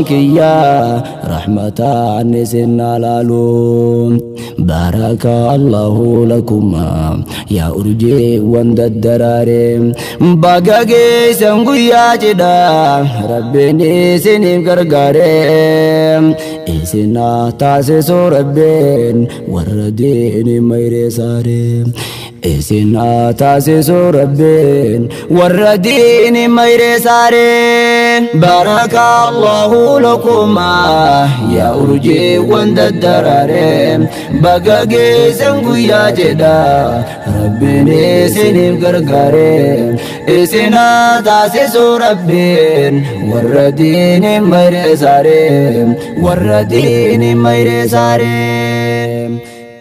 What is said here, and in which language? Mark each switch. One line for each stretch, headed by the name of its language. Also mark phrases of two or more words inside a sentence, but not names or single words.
Oromo: kiyya rahmataan isin halaalu
Arabic: baraka allahu lakuma
Oromo: yaa urjii wanda daraare baga geessan guyyaa cidha rabbiin isiniif gargaare isinaa taasisuu rabbiin warra diini mayre saare isinaa taasisuu rabbiin warra diini mayre saare
Arabic: baraka allahu lakuma
Oromo: yaa urjii wanda daraare baga geessan guyyaa cidha rabbiin isiniif gargaare isinaa taasisuu rabbiin warra diini mayre saare warra diini mayre saare